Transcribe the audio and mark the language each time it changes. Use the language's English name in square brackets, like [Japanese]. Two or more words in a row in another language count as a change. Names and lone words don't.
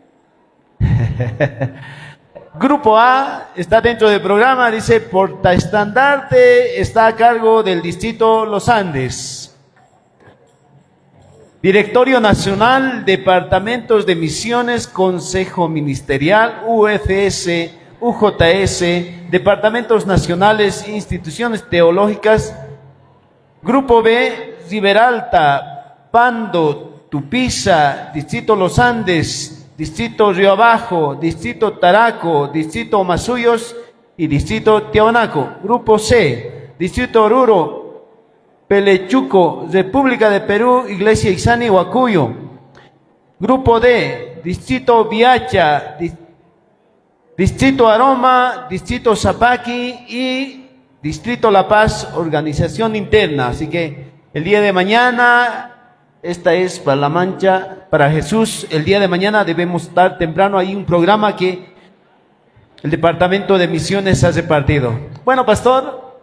[Spanish] Grupo A está dentro del programa, dice, portaestandarte está a cargo del distrito Los Andes. Directorio Nacional, Departamentos de Misiones, Consejo Ministerial, UFS, UJS, Departamentos Nacionales, Instituciones Teológicas. Grupo B, Riberalta, Pando, Tupiza, Distrito Los Andes, Distrito Río Abajo, Distrito Taraco, Distrito Masuyos y Distrito Tiahuanaco. Grupo C, Distrito Oruro, Pelechuco, República de Perú, Iglesia Ixani, Huacuyo. Grupo D, Distrito Viacha, Distrito Aroma, Distrito Zapaqui y Distrito La Paz, organización interna. Así que el día de mañana, esta es para La Mancha, para Jesús. El día de mañana debemos estar temprano. Hay un programa que el Departamento de Misiones ha repartido. Bueno, pastor.